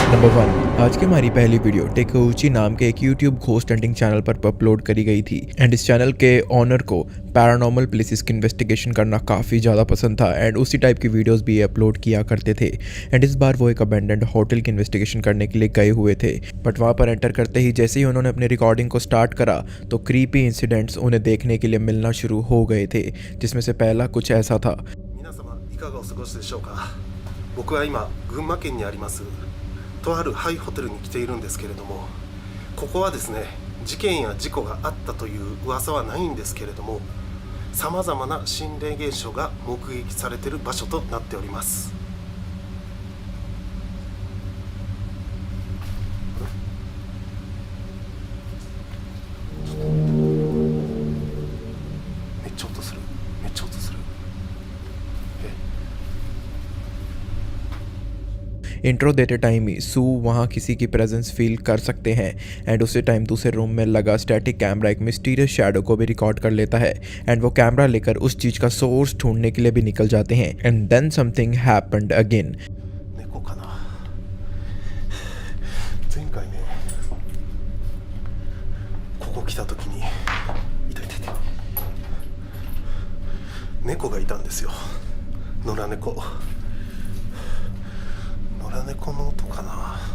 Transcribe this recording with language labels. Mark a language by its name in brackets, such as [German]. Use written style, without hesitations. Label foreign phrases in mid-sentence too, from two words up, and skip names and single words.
[Hindi] नंबर 1, आज की हमारी पहली वीडियो टेकुची नाम के एक [English] YouTube ghost hunting channel [Hindi] पर अपलोड करी गई थी एंड इस चैनल के ओनर को [English] paranormal places [Hindi] की इन्वेस्टिगेशन करना काफ़ी ज़्यादा पसंद था एंड उसी टाइप की वीडियोस भी अपलोड किया करते थे। एंड इस बार वो एक [English] abandoned hotel [Hindi] की इन्वेस्टिगेशन करने के लिए गए हुए थे, बट वहाँ पर एंटर करते ही जैसे ही उन्होंने अपनी रिकॉर्डिंग को स्टार्ट करा तो [English] creepy incidents [Hindi] उन्हें देखने के लिए मिलना शुरू हो गए थे, जिसमें से पहला कुछ ऐसा था। [Japanese] 皆様いかがお過ごしでしょうか。僕は今群馬県にありますとあるハイホテルに来ているんですけれども、ここはですね、事件や事故があったという噂はないんですけれども、さまざまな心霊現象が目撃されている場所となっております。めっちゃ音する、めっちゃ音する。 [Hindi] इंट्रो देते टाइम ही सू वहाँ किसी की [English] presence feel [Hindi] कर सकते हैं एंड उसी टाइम दूसरे रूम में लगा [English] static camera [Hindi] एक [English] mysterious shadow [Hindi] को भी रिकॉर्ड कर लेता है एंड वो कैमरा लेकर उस चीज़ का सोर्स ढूंढने के लिए भी निकल जाते हैं [English] and then something happened again. [Japanese] 猫かな。前回ね、ここ来た時にいたいたいた猫がいたんですよ。野良猫。野良猫の音かな。